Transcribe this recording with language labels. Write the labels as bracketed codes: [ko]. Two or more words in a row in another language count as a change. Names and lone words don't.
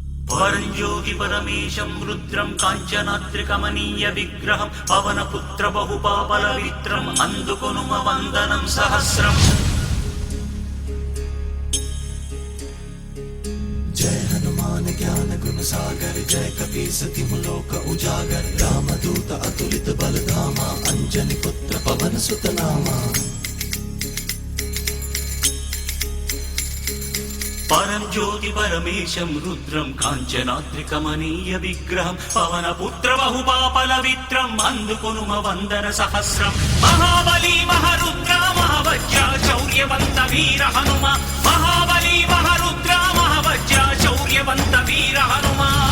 [te] పరంజ్యోతి పరమేశం రుద్రం కాంచనాత్రికమనీయ విగ్రహం పవనపుత్ర బహుపాపల విత్రం అందుకొనుమ వందనం సహస్రం. [awa] जय हनुमान ज्ञान गुण सागर जय कपीसति मुलोक उजागर रामदूत अतुलित बलधामा अंजनी पुत्र पवन सुत नामा. [te] పరంజ్యోతి పరమేశం రుద్రం కాంచనాత్రికమనీయ విగ్రహం పవనపుత్ర బహుపాపల విత్రం అందుకొనుమ వందన సహస్రం. మహాబలి మహరుద్ర మహవజ్ర శౌర్యవంత వీర హనుమ మహాబలి మహరుద్ర మహవజ్ర శౌర్యవంత వీర హనుమ.